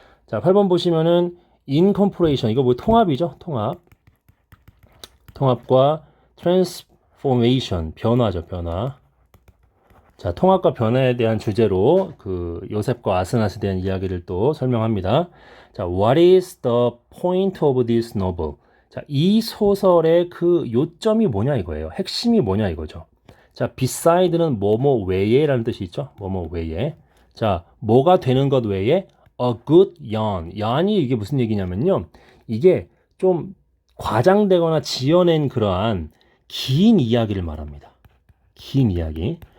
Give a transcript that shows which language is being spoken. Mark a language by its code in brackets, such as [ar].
[ko] 자, 8번 보시면은 incorporation 이거 뭐 통합이죠? 통합과 transformation 변화죠, 변화. 자, 통합과 변화에 대한 주제로 그 요셉과 아스낫에 대한 이야기를 또 설명합니다. [en] 자, what is the point of this novel? [ko] 자, 이 소설의 그 요점이 뭐냐 이거예요. 핵심이 뭐냐 이거죠. 자, beside는 뭐뭐 외에라는 뜻이 있죠. 뭐뭐 외에. 자, 뭐가 되는 것 외에 [en] a good yarn. [ko] yarn이 이게 무슨 얘기냐면요. 이게 좀 과장되거나 지어낸 그러한 긴 이야기를 말합니다. 긴 이야기.